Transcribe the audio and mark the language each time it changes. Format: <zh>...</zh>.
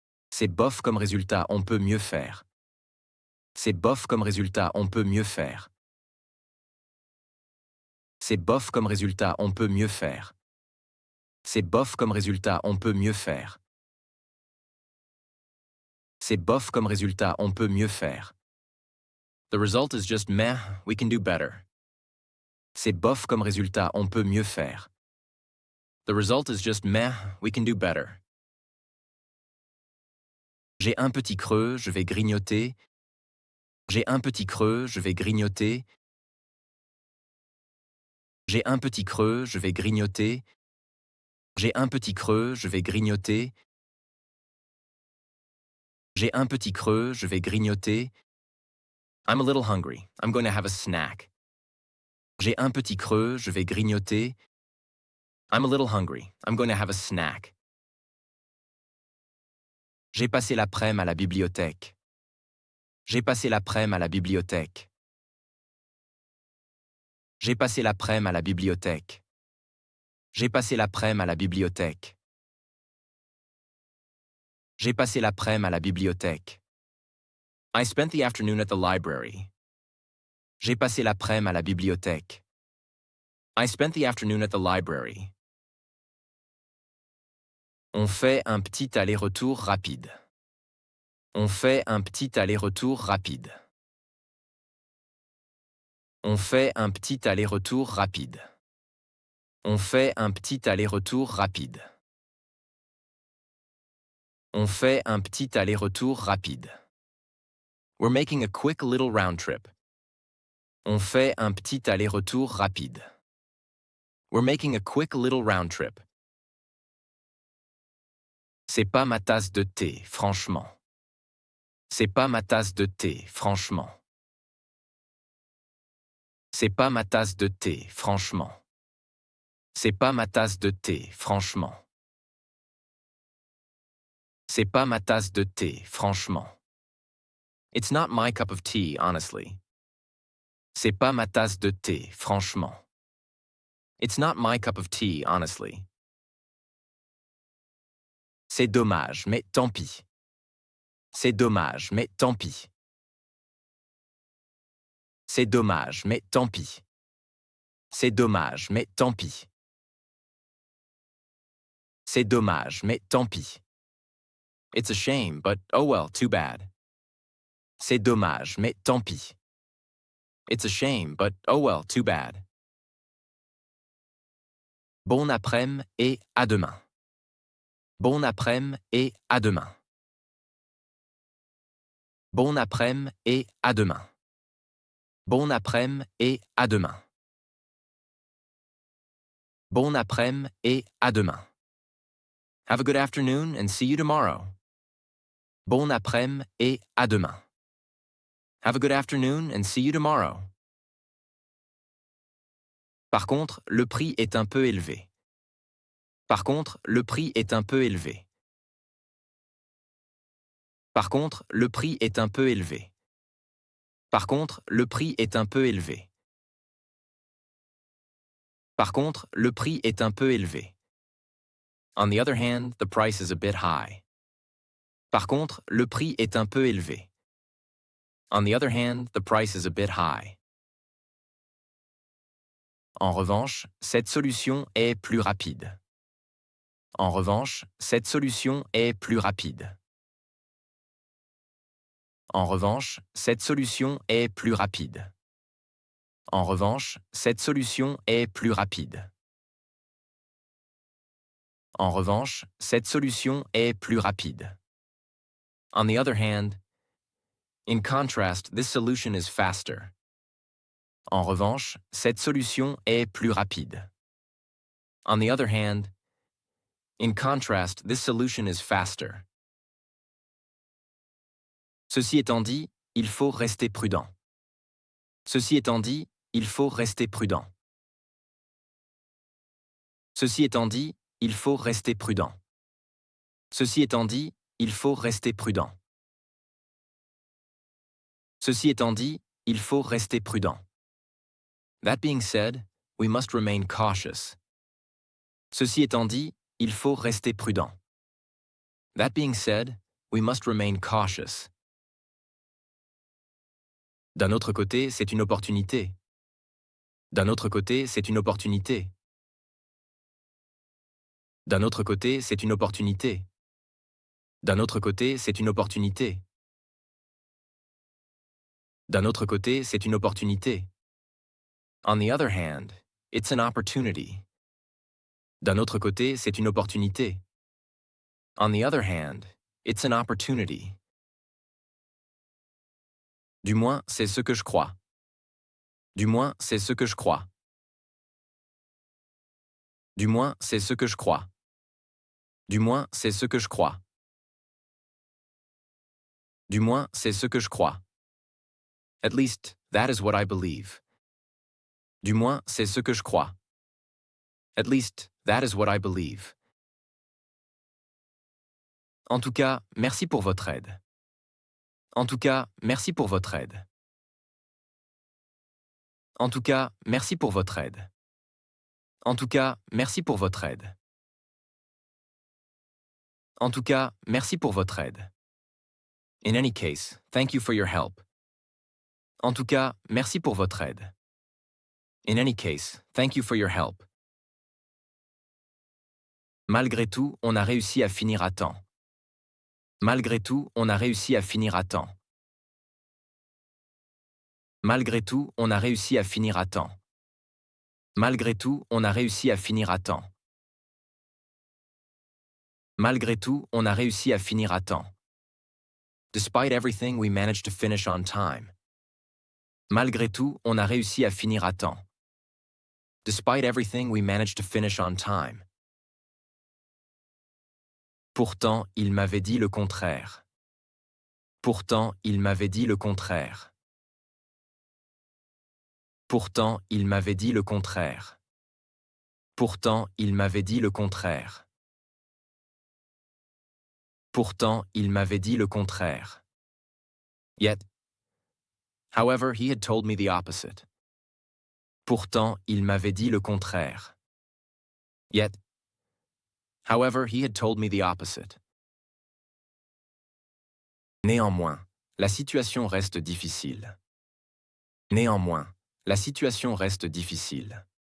<fr>C'est bof comme résultat, on peut mieux faire. C'est bof comme résultat, on peut mieux faire. C'est bof comme résultat, on peut mieux faire. C'est bof comme résultat, on peut mieux faire. C'est bof comme résultat, on peut mieux faire.</fr> <en>The result is just meh, we can do better.</en> <fr>C'est bof comme résultat, on peut mieux faire.</fr> <en>The result is just meh, we can do better.</en> <fr>J'ai un petit creux, je vais grignoter. J'ai un petit creux, je vais grignoter. J'ai un petit creux, je vais grignoter. J'ai un petit creux, je vais grignoter. J'ai un petit creux, je vais grignoter.</fr> <en>I'm a little hungry. I'm going to have a snack.</en> <fr>J'ai un petit creux, je vais grignoter.</fr> <en>I'm a little hungry. I'm going to have a snack.</en> <fr>J'ai passé l'après-midi à la bibliothèque. J'ai passé l'après-midi à la bibliothèque. J'ai passé l'après-midi à la bibliothèque. J'ai passé l'après-midi à la bibliothèque. J'ai passé l'après-midi à la bibliothèque.</fr> <en>I spent the afternoon at the library.</en> <fr>J'ai passé l'après-midi à la bibliothèque.</fr> <en>I spent the afternoon at the library.</en> <fr>On fait un petit aller-retour rapide. On fait un petit aller-retour rapide. On fait un petit aller-retour rapide. On fait un petit aller-retour rapide. On fait un petit aller-retour rapide.</fr> <en>We're making a quick little round trip.</en> <fr>On fait un petit aller-retour rapide.</fr> <en>We're making a quick little round trip.</en> <fr>C'est pas ma tasse de thé, franchement. C'est pas ma tasse de thé, franchement. C'est pas ma tasse de thé, franchement. C'est pas ma tasse de thé, franchement. C'est pas ma tasse de thé, franchement.</fr> <en>It's not my cup of tea, honestly.</en> <fr>C'est pas ma tasse de thé, franchement.</fr> <en>It's not my cup of tea, honestly.</en> <fr>C'est dommage, mais tant pis. C'est dommage, mais tant pis. C'est dommage, mais tant pis. C'est dommage, mais tant pis. C'est dommage, mais tant pis.</fr> <en>It's a shame, but oh well, too bad.</en> <fr>C'est dommage, mais tant pis.</fr> <en>It's a shame, but oh well, too bad.</en> <fr>Bon après-midi et à demain. Bon après-midi et à demain. Bon après-midi et à demain. Bon après-midi et à demain. Bon après-midi et à demain.</fr> <en>Have a good afternoon and see you tomorrow.</en> <fr>Bon après-midi et à demain.</fr> <en>Have a good afternoon and see you tomorrow.</en> <fr>Par contre, le prix est un peu élevé. Par contre, le prix est un peu élevé. Par contre, le prix est un peu élevé. Par contre, le prix est un peu élevé. Par contre, le prix est un peu élevé.</fr> <en>On the other hand, the price is a bit high.</en> <fr>Par contre, le prix est un peu élevé.</fr> <en>On the other hand, the price is a bit high.</en> <fr>En revanche, cette solution est plus rapide. En revanche, cette solution est plus rapide. En revanche, cette solution est plus rapide. En revanche, cette solution est plus rapide. En revanche, cette solution est plus rapide.</fr> <en>On the other hand, in contrast, this solution is faster.</en> <fr>En revanche, cette solution est plus rapide.</fr> <en>On the other hand, in contrast, this solution is faster.</en> <fr>Ceci étant dit, il faut rester prudent. Ceci étant dit, il faut rester prudent. Ceci étant dit, il faut rester prudent. Ceci étant dit, il faut rester prudent. Ceci étant dit, il faut rester prudent.</fr> <en>That being said, we must remain cautious.</en> <fr>Ceci étant dit, il faut rester prudent.</fr> <en>That being said, we must remain cautious.</en> <fr>D'un autre côté, c'est une opportunité. D'un autre côté, c'est une opportunité. D'un autre côté, c'est une opportunité. D'un autre côté, c'est une opportunité. D'un autre côté, c'est une opportunité.</fr> <en>On the other hand, it's an opportunity.</en> <fr>D'un autre côté, c'est une opportunité.</fr> <en>On the other hand, it's an opportunity.</en> <fr>Du moins, c'est ce que je crois. Du moins, c'est ce que je crois. Du moins, c'est ce que je crois. Du moins, c'est ce que je crois. Du moins, c'est ce que je crois.</fr> <en>At least, that is what I believe.</en> <fr>Du moins, c'est ce que je crois.</fr> <en>At least, that is what I believe.</en> <fr>En tout cas, merci pour votre aide. En tout cas, merci pour votre aide. En tout cas, merci pour votre aide. En tout cas, merci pour votre aide. En tout cas, merci pour votre aide.</fr> <en>In any case, thank you for your help.</en> <fr>En tout cas, merci pour votre aide.</fr> <en>In any case, thank you for your help.</en> <fr>Malgré tout, on a réussi à finir à temps. Malgré tout, on a réussi à finir à temps. Malgré tout, on a réussi à finir à temps. Malgré tout, on a réussi à finir à temps. Malgré tout, on a réussi à finir à temps.</fr> <en>Despite everything, we managed to finish on time.</en> <fr>Malgré tout, on a réussi à finir à temps.</fr> <en>Despite everything, we managed to finish on time.</en> <fr>Pourtant, il m'avait dit le contraire. Pourtant, il m'avait dit le contraire. Pourtant, il m'avait dit le contraire. Pourtant, il m'avait dit le contraire. Pourtant, il m'avait dit le contraire.</fr> <en>Yet, however, he had told me the opposite.</en> <fr>Pourtant, il m'avait dit le contraire.</fr> <en>Yet, however, he had told me the opposite.</en> <fr>Néanmoins, la situation reste difficile. Néanmoins, la situation reste difficile.</fr>